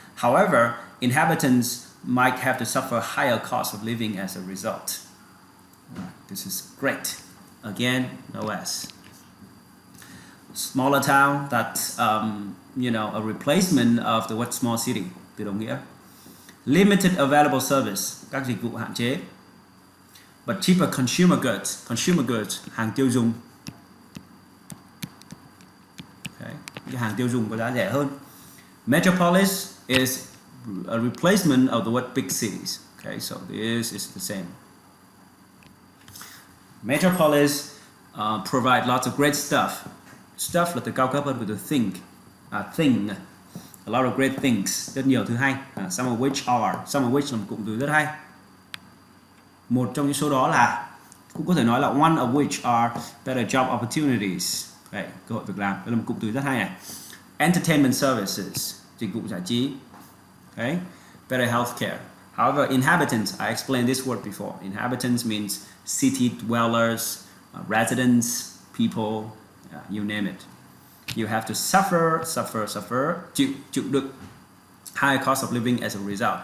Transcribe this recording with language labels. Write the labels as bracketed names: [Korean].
[English] However, inhabitants might have to suffer higher costs of living as a result. This is great. Again, no S. Smaller town, that's a replacement of the word small city, [Vietnamese] từ đồng nghĩa. [English] Limited available service, [Vietnamese] các dịch vụ hạn chế. [English] But cheaper consumer goods, [Vietnamese] hàng tiêu dùng. Okay. Cái hàng tiêu dùng có giá rẻ hơn. [English] Metropolis is a replacement of the word big cities. Okay, so this is the same. Metropolis provide lots of great stuff. [Vietnamese] Stuff là từ cao cấp hơn của từ thing. [English] A lot of great things, [Vietnamese] rất nhiều thứ hay. Some of which là một cụm từ rất hay. Một trong những số đó là, cũng có thể nói là [English] one of which are better job opportunities. [Vietnamese] Đấy, cơ hội việc làm, đó là một cụm từ rất hay này. Entertainment services, dịch vụ giải trí. [English] Okay? Better healthcare. However, inhabitants, I explained this word before. Inhabitants means city dwellers, residents, people, you name it. You have to suffer, chịu đựng high cost of living as a result.